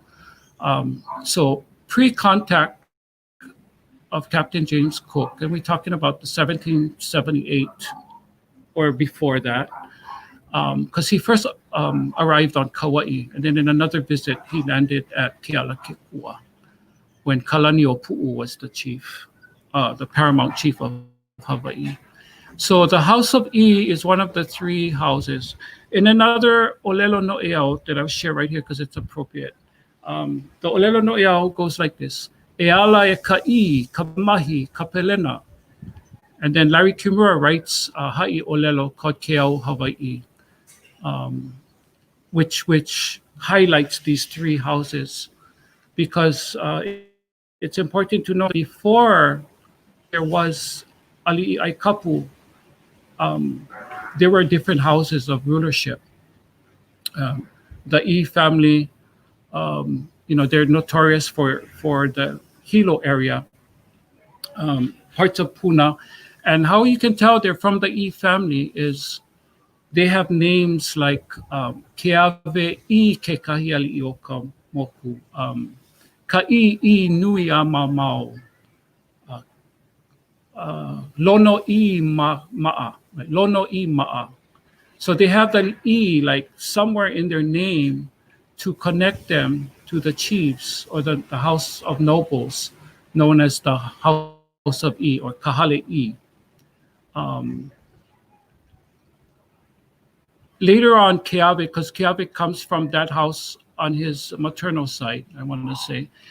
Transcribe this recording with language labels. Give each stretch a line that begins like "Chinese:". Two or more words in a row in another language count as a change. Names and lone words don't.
English: So pre-contact of Captain James Cook, and we're talking about the 1778 or before that, because he first arrived on Kauai, and then in another visit he landed at Kealakekua when Kalaniʻopuʻu was the chief, the paramount chief of Hawaii. So the House of E is one of the three houses. In another
Hawaiian: Olelo No'eau
English: that I'll share right here because it's appropriate, the
Hawaiian: Olelo No'eau
English: goes like this:
Hawaiian: E ala e ka'i, ka mahi, ka pelena.
English: And then Larry Kimura writes
Hawaiian: Ha'i Olelo
English: called Keau Hawaii. which highlights these three houses, because it's important to know before there was
Hawaiian: Ali'i Kapu,
English: there were different houses of rulership. The E family, they're notorious for the Hilo area, parts of Puna. And how you can tell they're from the E family is they have names like Keave I ke kahi ali'i o ka moku, Ka'i nui a mamau, Lono I ma'a, right? Lono I ma'a. So they have the E like somewhere in their name to connect them to the chiefs or the house of nobles known as the House of E or Kahale E. Later on, Keawe, because Keawe comes from that house on his maternal side, I want to say.